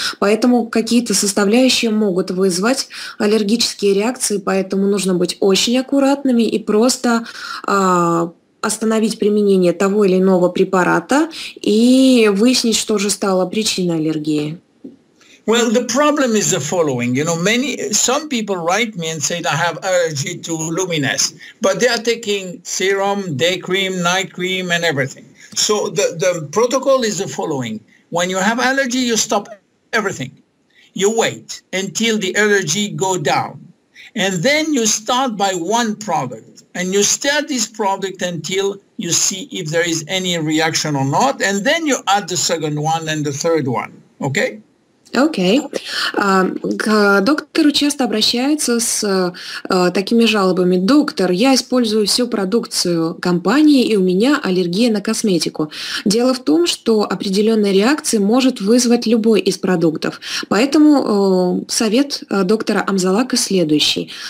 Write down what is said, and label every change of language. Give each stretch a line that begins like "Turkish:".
Russian: Поэтому какие-то составляющие могут вызвать аллергические реакции, поэтому нужно быть очень аккуратными и просто остановить применение того или иного препарата и выяснить, что же стало причиной аллергии.
English: Well, the problem is the following. You know, some people write me and say I have allergy to luminous, but they are taking serum, day cream, night cream, and everything. So the protocol is the following. When you have allergy, you stop everything. You wait until the allergy go down. And then you start by one product. And you start this product until you see if there is any reaction or not. And then you add the second one and the third one. Okay?
Russian: Окей. К доктору часто обращаются с такими жалобами. Доктор, я использую всю продукцию компании, и у меня аллергия на косметику. Дело в том, что определенная реакция может вызвать любой из продуктов. Поэтому совет доктора Амзалака следующий.